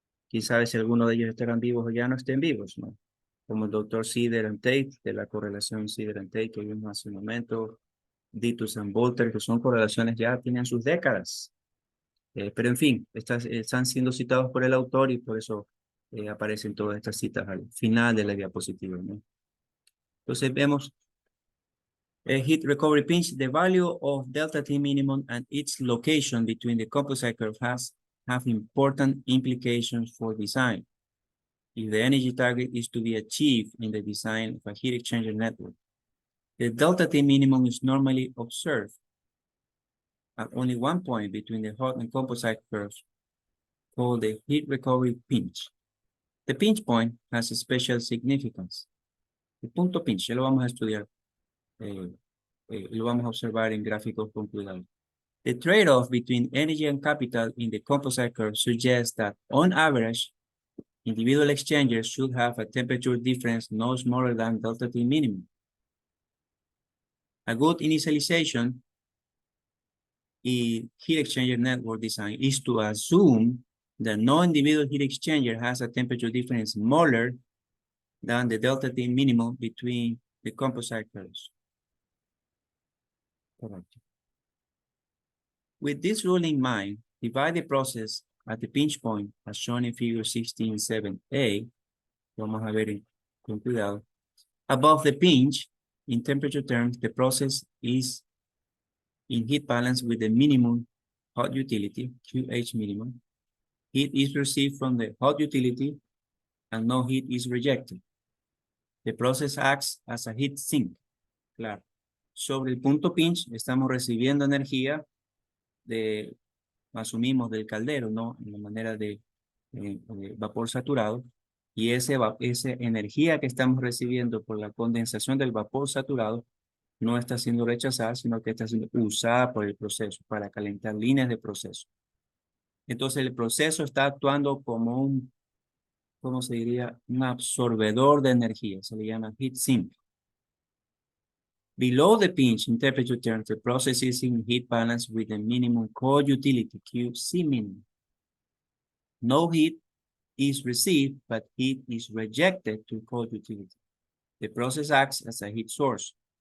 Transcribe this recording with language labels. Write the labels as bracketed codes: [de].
[es] Quién sabe si alguno de ellos estarán vivos o ya no estén vivos, ¿no? Como el doctor Sider and Tate, de la correlación Sider and Tate que vimos hace un momento, Ditus and Bolter, que son correlaciones ya tienen sus décadas. Pero en fin, estas están siendo citados por el autor y por eso aparecen todas estas citas al final de la diapositiva, ¿no? Entonces vemos [en] heat recovery pinch, the value of delta T minimum and its location between the composite curve have important implications for design. If the energy target is to be achieved in the design of a heat exchanger network, the delta T minimum is normally observed at only one point between the hot and composite curves called the heat recovery pinch. The pinch point has a special significance. [es] El punto pinch, ya lo vamos a estudiar, lo vamos a observar en gráficos con cuidado. [en] The trade-off between energy and capital in the composite curve suggests that, on average, individual exchangers should have a temperature difference no smaller than delta T minimum. A good initialization in heat exchanger network design is to assume that no individual heat exchanger has a temperature difference smaller than the delta T minimum between the composite curves. Correct. With this rule in mind, divide the process at the pinch point as shown in figure 16.7a. [es] Vamos a ver con cuidado. [en] Above the pinch, in temperature terms, the process is in heat balance with the minimum hot utility, QH minimum. Heat is received from the hot utility and no heat is rejected. The process acts as a heat sink. [es] Claro. Sobre el punto pinch, estamos recibiendo energía asumimos del caldero, ¿no? En la manera de vapor saturado. Y esa energía que estamos recibiendo por la condensación del vapor saturado no está siendo rechazada, sino que está siendo usada por el proceso para calentar líneas de proceso. Entonces el proceso está actuando como un, ¿cómo se diría? Un absorbedor de energía, se le llama heat sink. [en] Below the pinch in temperature terms, the process is in heat balance with the minimum cold utility, QC minimum. No heat is received, but heat is rejected to cold utility. The process acts as a heat source.